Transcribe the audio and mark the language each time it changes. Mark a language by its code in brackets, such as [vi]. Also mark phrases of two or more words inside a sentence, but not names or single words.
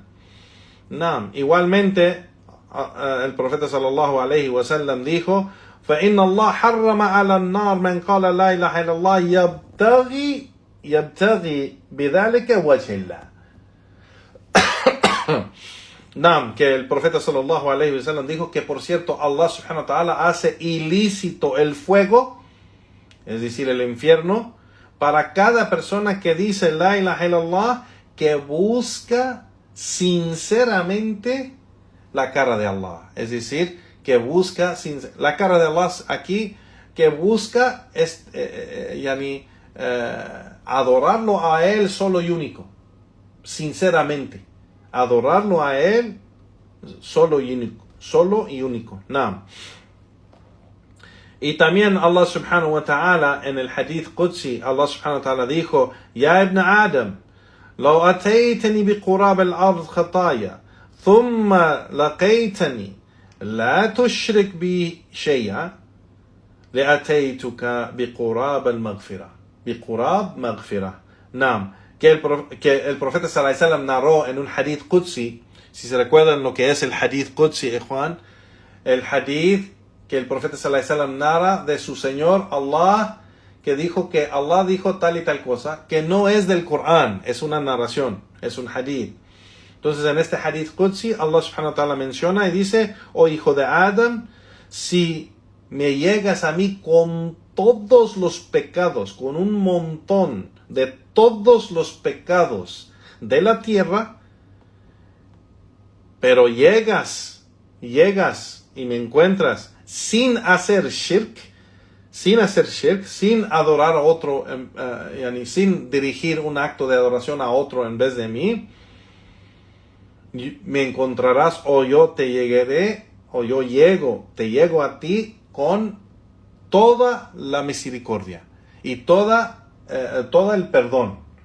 [ar] Naam. [es] Igualmente, el profeta [ar] صلى الله عليه وسلم dijo, فَإِنَّ اللَّهَ حَرَّمَ عَلَى النَّارِ مَنْ قَالَ لَا إِلَهَ إِلَّا اللَّهِ يَبْتَغِي بِذَلِكَ وَجْهَ اللَّهِ. [es] Naam, que el profeta [ar] صلى الله عليه وسلم [es] dijo que, por cierto, [ar] الله سبحانه وتعالى [es] hace ilícito el fuego, es decir, el infierno, para cada persona que dice [ar] لا إله إلا الله, [es] que busca sinceramente la cara de Allah. Es decir, que busca la cara de Allah aquí, que busca adorarlo a Él solo y único. Sinceramente. Adorarlo a Él solo y único. Solo y único. Naam. Y también [ar] الله سبحانه وتعالى [es] en el [ar] حديث قدسي, الله سبحانه وتعالى [es] dijo, [ar] يا ابن آدم, لو أتيتني بقراب الأرض خطايا ثم لقيتني لا تشرك بي شيئا لأتيتك بقراب المغفرة. بقراب مغفرة. نعم. [es] Que el profeta [ar] صلى الله عليه وسلم [es] narró en un [ar] حديث قدسي, [es] si se recuerdan lo que es el [ar] حديث قدسي, [es] Juan, el hadith que el profeta [ar] صلى الله عليه وسلم [es] narra de su Señor Allah, que dijo que Allah dijo tal y tal cosa, que no es del Corán, es una narración, es un hadith. Entonces en este [ar] حديث قدسي, الله سبحانه وتعالى [es] menciona y dice, oh hijo de Adam, si me llegas a mí con todos los pecados, con un montón de todos los pecados de la tierra, pero llegas y me encuentras sin hacer shirk, sin adorar a otro, sin dirigir un acto de adoración a otro en vez de mí, me encontrarás, o yo te llego a ti con toda la misericordia y todo el perdón.